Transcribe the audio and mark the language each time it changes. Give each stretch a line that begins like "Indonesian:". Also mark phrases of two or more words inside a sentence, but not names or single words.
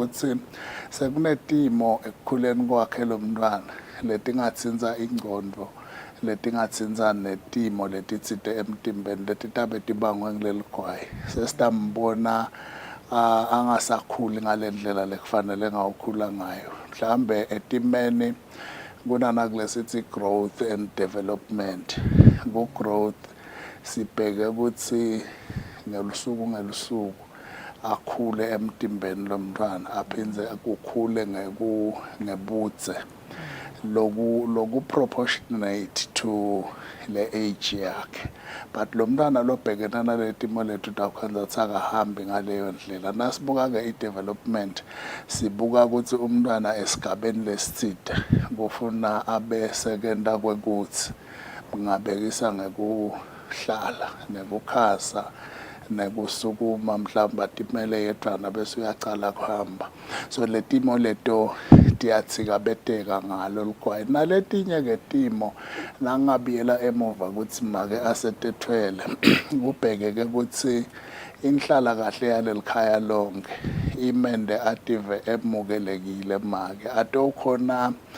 Swati: ukuthi sekunetimo ekukhuleni kwakhe lo mntwana letingatsinza ingqondo letingatsinza netimo letitsite emtimbeni letitabe tibangwe ngileligwayi sesitambona angasakhuli ngalendlela lekufanele ngawukhula ngayo mhlambe etimeni kunanakulesithi
English: growth and development
Swati: ku-growth sibheke ukuthi ngelusuku akhule emtimbeni lomntwana aphindze ukukhule ngebudze loku
English: proportionate to
Swati: le age yakhe but lo mntwana lobhekena naletimo lethu takukhanza ukuthi akahambi ngaleyo ndlela nasibuka ke i-development sibuka ukuthi umntwana esigabeni lesitsite kufuna abe sekenda kwekuthi ngabekisa ngekuhlala nekukhasa nekusukuma mhlawumbe atimele yedwana bese uyacala kuhamba so letimo leto tiyathikabeteka ngalo ligwayi naletinye ke timo nangabiyela emuva ukuthi make asetethwele kubhekeke ukuthi inhlala kahle yalelikhaya lonke imende ative emukelekile make atokhona